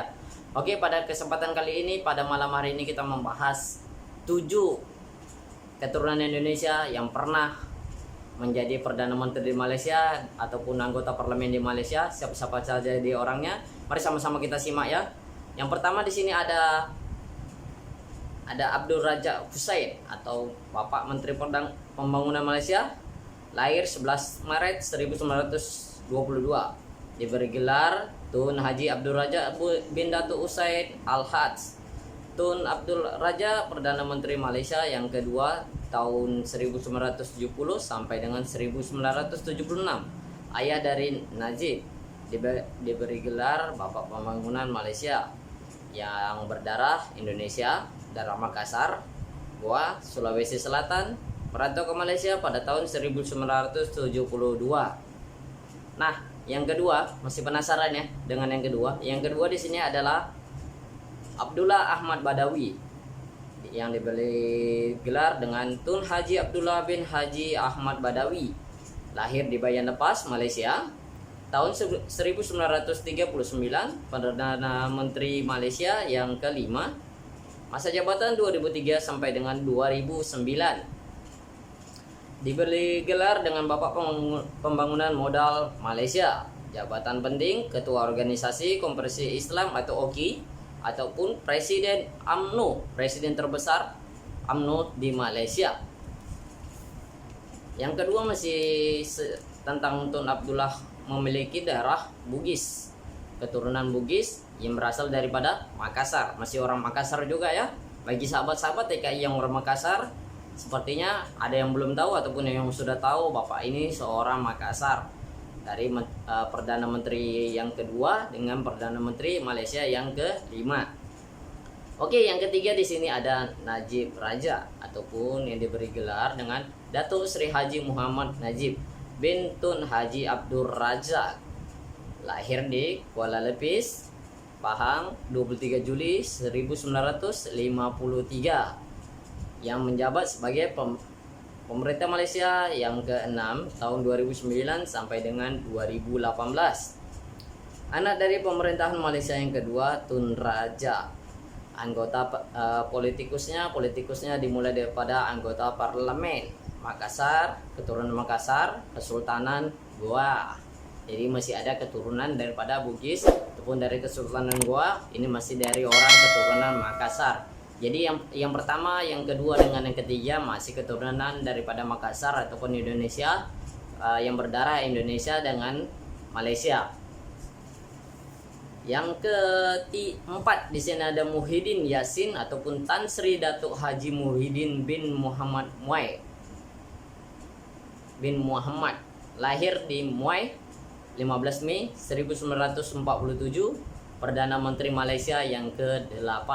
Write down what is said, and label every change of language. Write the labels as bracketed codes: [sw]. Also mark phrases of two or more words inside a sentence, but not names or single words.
[id] Oke, pada kesempatan kali ini, pada malam hari ini kita membahas 7 keturunan Indonesia yang pernah menjadi Perdana Menteri di Malaysia ataupun anggota parlemen di Malaysia. Siapa-siapa saja di orangnya. Mari sama-sama kita simak ya. Yang pertama di sini ada Abdul Razak Hussain atau Bapak Menteri Pembangunan Malaysia, lahir 11 Maret 1922. Diberi gelar Tun Haji Abdul Razak bin Datuk Hussain Al-Haj. Tun Abdul Razak Perdana Menteri Malaysia yang kedua tahun 1970 sampai dengan 1976. Ayah dari Najib. Diberi gelar Bapak Pembangunan Malaysia yang berdarah Indonesia, darah Makassar, Goa, Sulawesi Selatan, merantau ke Malaysia pada tahun 1972. Nah, yang kedua, masih penasaran ya dengan yang kedua? Yang kedua di sini adalah Abdullah Ahmad Badawi yang diberi gelar dengan Tun Haji Abdullah bin Haji Ahmad Badawi, lahir di Bayan Lepas, Malaysia, tahun 1939, Perdana Menteri Malaysia yang kelima, masa jabatan 2003 sampai dengan 2009. Diberi gelar dengan Bapak Pembangunan Modal Malaysia, jabatan penting Ketua Organisasi Konferensi Islam atau OKI, ataupun Presiden UMNO, presiden terbesar UMNO di Malaysia. Yang kedua masih tentang Tun Abdullah, memiliki darah Bugis, keturunan Bugis yang berasal daripada Makassar, masih orang Makassar juga ya. Bagi sahabat-sahabat TKI yang orang Makassar, sepertinya ada yang belum tahu ataupun yang sudah tahu, Bapak ini seorang Makassar, dari Perdana Menteri yang kedua dengan Perdana Menteri Malaysia yang kelima. Oke, yang ketiga di sini ada Najib Razak ataupun yang diberi gelar dengan Datuk Seri Haji Muhammad Najib bin Tun Haji Abdul Razak, lahir di Kuala Lepis, Pahang, 23 Juli 1953, yang menjabat sebagai Pemerintah Malaysia yang ke-6 tahun 2009 sampai dengan 2018. Anak dari pemerintahan Malaysia yang kedua, Tun Razak. Anggota politikusnya dimulai daripada anggota parlemen Makassar, keturunan Makassar, Kesultanan Goa. Jadi masih ada keturunan daripada Bugis ataupun dari Kesultanan Goa, ini masih dari orang keturunan Makassar. Jadi yang pertama, yang kedua dengan yang ketiga masih keturunan daripada Makassar ataupun Indonesia, yang berdarah Indonesia dengan Malaysia. Yang keempat di sini ada Muhyiddin Yassin ataupun Tan Sri Datuk Haji Muhyiddin bin Muhammad Muai bin Muhammad, lahir di Muai 15 Mei 1947, Perdana Menteri Malaysia yang ke-8.